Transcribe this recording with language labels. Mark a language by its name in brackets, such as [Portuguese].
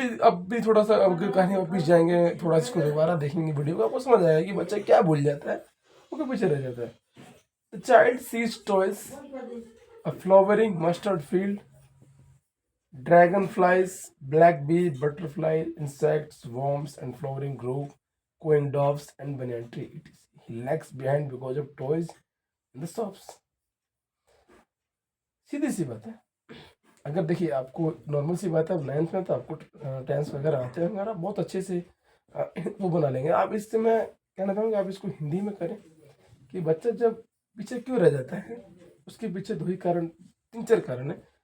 [Hindi] अब भी थोड़ा सा अब कहानी वापिस जाएंगे, थोड़ा इसको दोबारा देखेंगे वीडियो को, आपको समझ आएगा कि बच्चा क्या भूल जाता है, वो क्यों पीछे रह जाता है। [English] The child sees toys, a flowering mustard field, dragonflies, black bee, butterfly, insects, worms, and flowering grove, cooing doves, and banyan tree. He lags behind because of toys in the shops. [Hindi] सीधी सी बात है। अगर देखिए आपको normal सी बात है, अब 9th में तो आपको टेंस वगैरह आते हैं वगैरह बहुत अच्छे से वो बना लेंगे आप। इससे मैं कहना चाहूँगा आप इसको हिंदी में करें कि बच्चा जब पीछे क्यों रह जाता है, उसके पीछे दो ही कारण, 3-4 कारण है।